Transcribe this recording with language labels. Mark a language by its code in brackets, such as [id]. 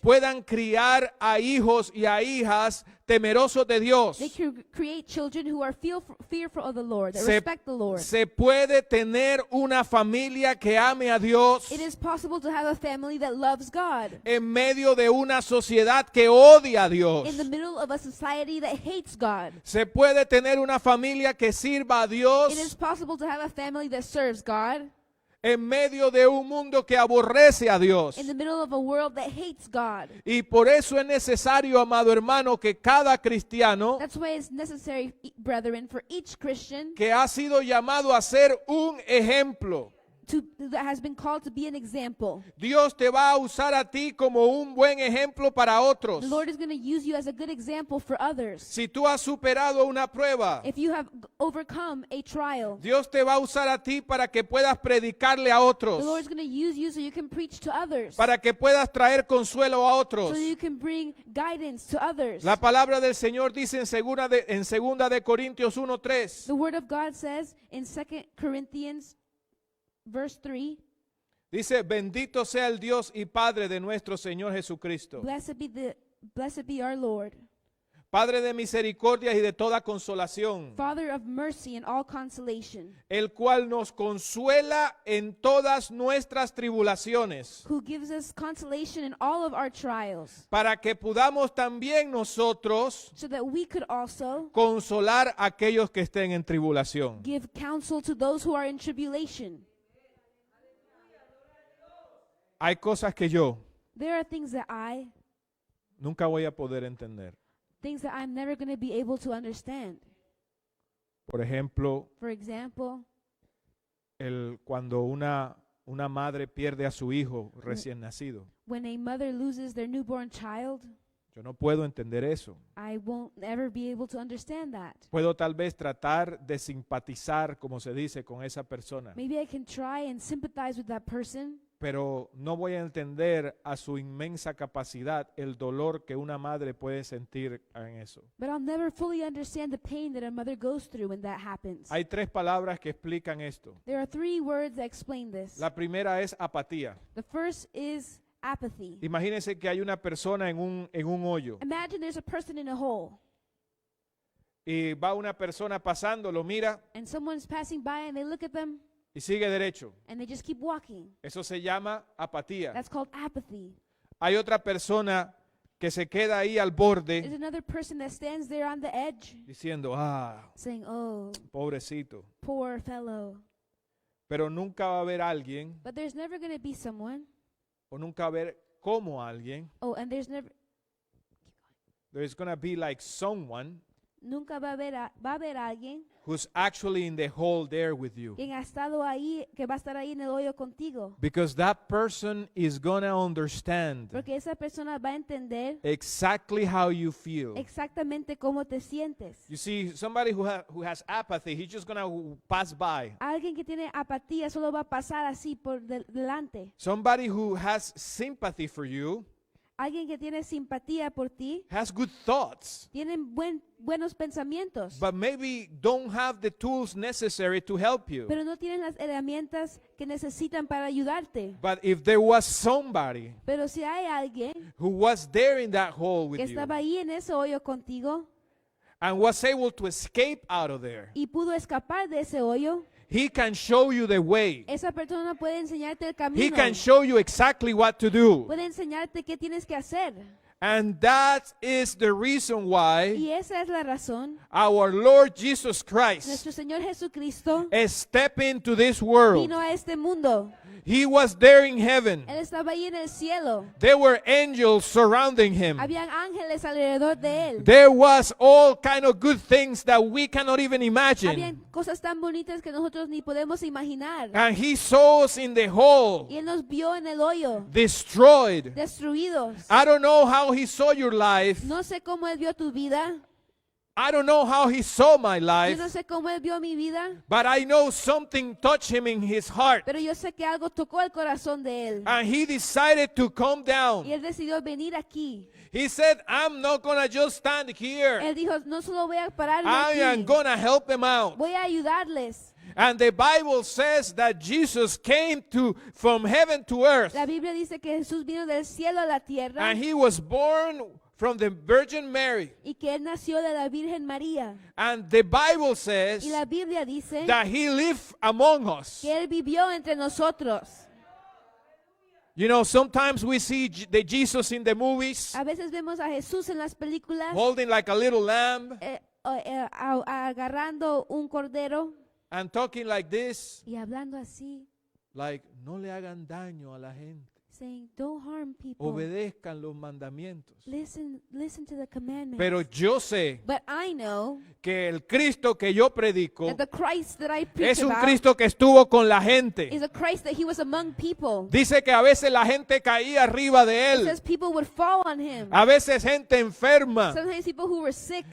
[es] puedan criar a hijos y a hijas temerosos de Dios. [en] they can create children who are fearful of the Lord, that [es] Se, [en] respect the Lord. [es] se puede tener una familia que ame a Dios [en] It is possible to have a family that loves God [es] en medio de una sociedad que odia a Dios. [en] in the middle of a society that hates God. [es] Se puede tener una familia que sirva a [en] It is [es] Dios [en] possible to have a family that serves God [es] en medio de un mundo que aborrece a Dios. [en] in the middle of a world that hates God. [es] Y por eso es necesario, amado hermano, que cada cristiano [en] That's why it's necessary, brethren, for each Christian [es] que ha sido llamado a ser un ejemplo, [en] that has been called to be an example. [es] Dios te va a usar a ti como un buen ejemplo para otros. [en] The Lord is going to use you as a good example for others. [es] Si tú has superado una prueba, [en] If you have overcome a trial, [es] Dios te va a usar a ti para que puedas predicarle a otros, [en] the Lord is going to use you so you can preach to others, [es] para que puedas traer consuelo a otros. [en] so you can bring guidance to others. [es] La palabra del Señor dice en segunda de Corintios 1:3. [en] The Word of God says in 2 Corinthians verse 3, [es] Dice, bendito sea el Dios y Padre de nuestro Señor Jesucristo, [en] Blessed be our Lord, [es] Padre de misericordia y de toda consolación, [en] Father of mercy and all consolation, [es] el cual nos consuela en todas nuestras tribulaciones, [en] who gives us consolation in all of our trials, [es] para que podamos también nosotros [en] so that we could also [es] consolar a aquellos que estén en tribulación. [en] give counsel to those who are in tribulation. [es] Hay cosas que yo [en] There are things that [es] nunca voy a poder entender. [en] I'm never going to be able to understand. [es] Por ejemplo, [en] For example, [es] cuando una madre pierde a su hijo recién nacido. [en] when a mother loses their newborn child, [es] Yo no puedo entender eso. [en] I won't ever be able to understand that. [es] Puedo tal vez tratar de simpatizar, como se dice, con esa persona, [en] Maybe I can try and sympathize with that person, [es] pero no voy a entender a su inmensa capacidad el dolor que una madre puede sentir en eso. [en] but I'll never fully understand the pain that a mother goes through when that happens. [es] Hay 3 palabras que explican esto. [en] There are 3 words that explain this. [es] La primera es apatía. [en] The first is apathy. [es] Imagínense que hay una persona en un hoyo [en] Imagine there's a person in a hole, [es] y va una persona pasando, lo mira [en] and someone's passing by and they look at them [es] y sigue derecho. [en] and they just keep walking. [es] Eso se llama apatía. [en] That's called apathy. [es] Hay otra persona que se queda ahí al [en] There's [es] borde [en] another person that stands there on the edge [es] diciendo, [en] saying, "Oh, [es] pobrecito. [en] poor fellow." [es] Pero nunca va a haber alguien, [en] But there's never going to be someone. [es] o nunca va a haber como alguien. [en] Oh, and there's never There's going to be like someone [es] nunca va a haber alguien [en] who's actually in the hole there with you. [es] quien ha estado ahí, que va a estar ahí en el hoyo contigo. [en] Because that person is going to understand [es] Porque esa persona va a entender [en] exactly how you feel. [es] exactamente cómo te sientes. [en] You see, somebody who has apathy, he's just going to pass by. [es] Alguien que tiene apatía solo va a pasar así por delante. [en] Somebody who has sympathy for you [es] Alguien que tiene simpatía por ti, [en] has good thoughts, [es] tienen buenos pensamientos, [en] but maybe don't have the tools necessary to help you. [es] pero no tienen las herramientas que necesitan para ayudarte. [en] But if there was somebody [es] Pero si hay alguien [en] who was there in that hole [es] que [en] with you [es] estaba ahí en ese hoyo contigo [en] and was able to escape out of there, [es] y pudo escapar de ese hoyo, [en] he can show you the way. [es] esa persona puede enseñarte el [en] He [es] camino, [en] can show you exactly what to do. [es] puede enseñarte qué tienes que hacer. [en] And that is the reason why [es] Y esa es la razón. [en] our Lord Jesus Christ [es] Nuestro Señor Jesucristo [en] stepped into this world. [es] vino a este mundo. [en] He was there in heaven. [es] Él estaba ahí en el cielo. [en] There were angels surrounding him. [es] Habían ángeles alrededor de él. [en] There was all kind of good things that we cannot even imagine. [es] Habían cosas tan bonitas que nosotros ni podemos imaginar. [en] And he saw us in the hole, [es] Y él nos vio en el hoyo, [en] destroyed. [es] destruidos. [en] I don't know how he saw your life. [es] No sé cómo él vio tu vida. [en] I don't know how he saw my [es] Yo [en] life. [es] no sé cómo él vio mi vida. [en] But I know something touched him in his heart. [es] Pero yo sé que algo tocó el corazón de él. [en] And he decided to come [es] Y [en] down. [es] él decidió venir aquí. [en] He said, I'm not going to just stand here. [es] Él dijo, no solo voy a pararme [en] I am [es] aquí. [en] going to help them out. [es] Voy a ayudarles. [en] And the Bible says that Jesus came from heaven to earth. [es] La Biblia dice que Jesús vino del cielo a la tierra [en] And he was born from the Virgin Mary. [es] y que él nació de la Virgen María. [en] And the Bible says [es] Y la Biblia dice [en] that he lived among us. [es] que él vivió entre nosotros. [en] You know, sometimes we see the Jesus in the movies [es] A veces vemos a Jesús en las películas [en] holding like a little lamb [es] agarrando un cordero [en] and talking like this, [es] y hablando así, like, no le hagan daño a la gente. [en] saying, don't harm people. [es] obedezcan los mandamientos. [en] Listen to the commandments. [es] Pero yo sé [en] But I know [es] que el Cristo que yo predico [en] that the Christ that I preach [es] es un [en] about [es] Cristo que estuvo con la gente. [en] is a Christ that he was among people. [es] Dice que a veces la gente caía arriba de [en] It [es] él, [en] says people would fall on him. [es] a veces gente enferma, [en] Sometimes people who were sick.